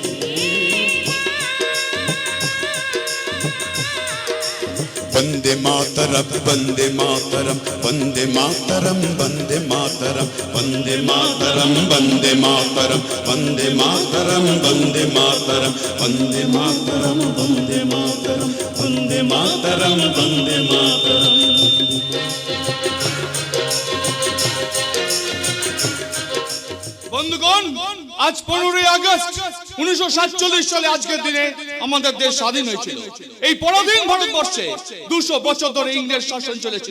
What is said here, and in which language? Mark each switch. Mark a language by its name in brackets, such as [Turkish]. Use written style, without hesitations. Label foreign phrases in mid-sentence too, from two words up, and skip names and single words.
[Sanskrit] वंदे मातरम वंदे मातरम वंदे मातरम वंदे मातरम वंदे मातरम वंदे मातरम वंदे मातरम वंदे मातरम वंदे मातरम वंदे मातरम वंदे मातरम वंदे मातरम। [Bangla] বন্ধুগণ, আজ 15 আগস্ট 1947 সালে আজকের দিনে আমাদের দেশ স্বাধীন হয়েছিল। এই পরাধীন ভারতবর্ষে 200 বছর ধরে ইংরেজ শাসন চলেছিল।